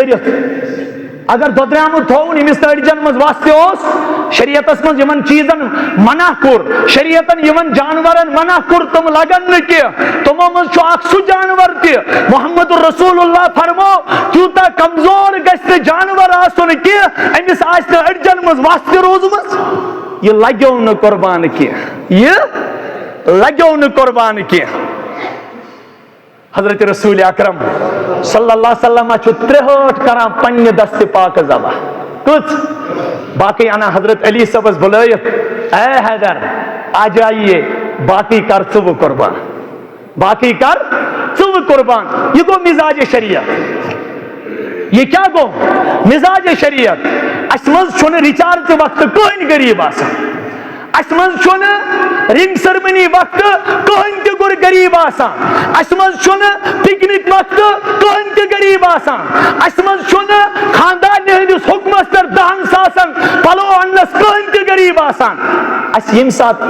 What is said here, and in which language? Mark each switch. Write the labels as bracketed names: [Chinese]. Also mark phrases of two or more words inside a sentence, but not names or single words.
[Kashmiri] دٔرِتھ اگر دۄدریٛامُت تھوُن ییٚمِس أڑجن منٛز وس تہِ اوس شریعتس منٛز یِمن چیٖزن منع کوٚر شریعتن یِمن جانورن منع کوٚر تِم لگن نہٕ کینٛہہ تِمو منٛز چھُ اکھ سُہ جانور تہِ محمد الرسول اللہ فرمو تیوٗتاہ کمزور گژھِ نہٕ جانور آسُن کینٛہہ أمِس آسہِ نہٕ أڑجن منٛز وس تہِ روٗزمٕژ یہِ لگیو نہٕ قۄربان کینٛہہ یہِ لگیو نہٕ قۄربان کینٛہہ حضرت رسول اکرم [Arabic] صلی اللہ علیہ وسلم [Kashmiri] چھُ 63 کران پننہِ دست پاک ذبح کٕژ باقی انا حضرت علی صاحبس بلٲیِتھ [Urdu] اے حیدر آ جائیے [Kashmiri] باقی کر ژٕ قربان باقی کر ژٕ قربان یہ گو مزاج شریعت یہ کیا گو مزاج شریعت اس منٛز چھُنہٕ ریچارج وقتہٕ کٕہٕنۍ غریب آسان اس منٛز چھُنہٕ رنگ سرمنی وقتہٕ کٕہٕنۍ تہِ gur غریب آسان اس منٛز چھُنہٕ پکنک وقتہٕ کٕہٕنۍ تہِ غریب آسان اس منٛز چھُنہٕ خاندارنہِ ہٕنٛدِس حُکمس پٮ۪ٹھ 10 ساسن پلو اننس کٕہٕنۍ تہِ غریب آسان اس ییٚمہِ ساتہٕ